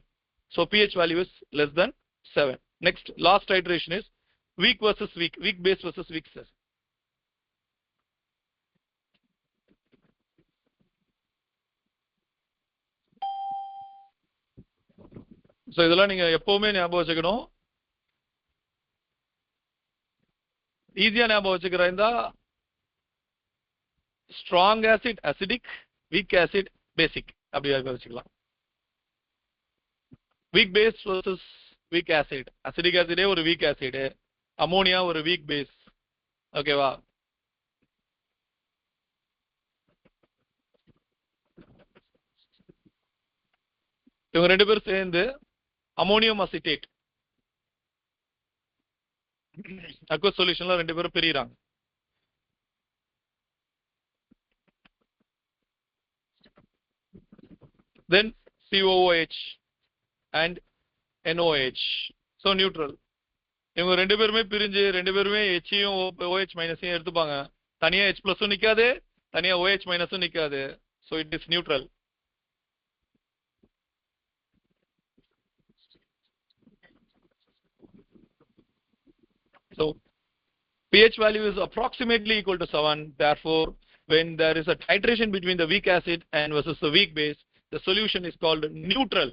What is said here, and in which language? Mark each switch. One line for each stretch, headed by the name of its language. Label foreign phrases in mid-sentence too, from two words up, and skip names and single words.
English: So pH value is less than 7. Next, last iteration is weak versus weak base versus weak base.
Tamil: So இதெல்லாம் நீங்க எப்பவுமே ஞாபகம் வச்சுக்கணும். ஈஸியா ஞாபகம் வச்சுக்கிற இருந்தா
English: strong acid acidic, weak acid basic,
Tamil: அப்படி வச்சுக்கலாம்.
English: weak base versus weak acid. acidic acid ஒரு weak acid, ammonia ஒரு weak base.
Tamil: ஓகேவா? இவங்க ரெண்டு பேரும் சேர்ந்து
English: ammonium acetate aqueous solutionல
Tamil: ரெண்டு பேரும் பிரிறாங்க.
English: Then COOH and NOH, so neutral.
Tamil: இவங்க ரெண்டு பேருமே பிரிஞ்சு ரெண்டு பேருமே Hயும் OH மைனஸையும் எடுத்துப்பாங்க. தனியா H+ நிக்காது, தனியா OH மைனஸும் நிக்காது.
English: So it is neutral. So pH value is approximately equal to 7. Therefore, when there is a titration between the weak acid and versus the weak base, the solution is called neutral.